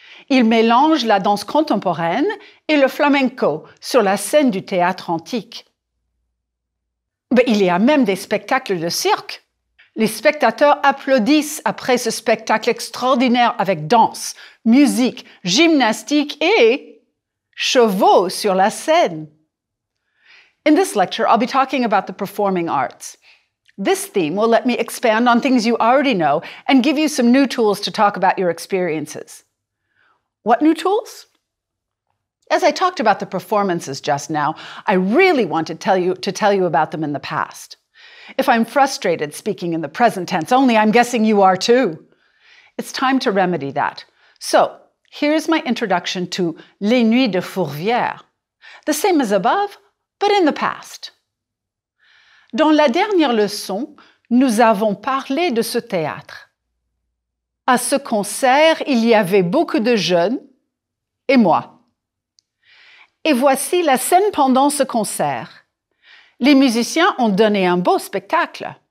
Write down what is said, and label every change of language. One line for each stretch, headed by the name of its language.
French: Ils mélangent la danse contemporaine et le flamenco sur la scène du théâtre antique. Mais il y a même des spectacles de cirque. Les spectateurs applaudissent après ce spectacle extraordinaire avec danse, musique, gymnastique et chevaux sur la scène.
English: In this lecture, I'll be talking about the performing arts. This theme will let me expand on things you already know and give you some new tools to talk about your experiences. What new tools? As I talked about the performances just now, I really want to tell you about them in the past. If I'm frustrated speaking in the present tense only, I'm guessing you are too. It's time to remedy that. So, here's my introduction to Les Nuits de Fourvière. The same as above, but in the past.
French: Dans la dernière leçon, nous avons parlé de ce théâtre. À ce concert, il y avait beaucoup de jeunes et moi. Et voici la scène pendant ce concert. Les musiciens ont donné un beau spectacle.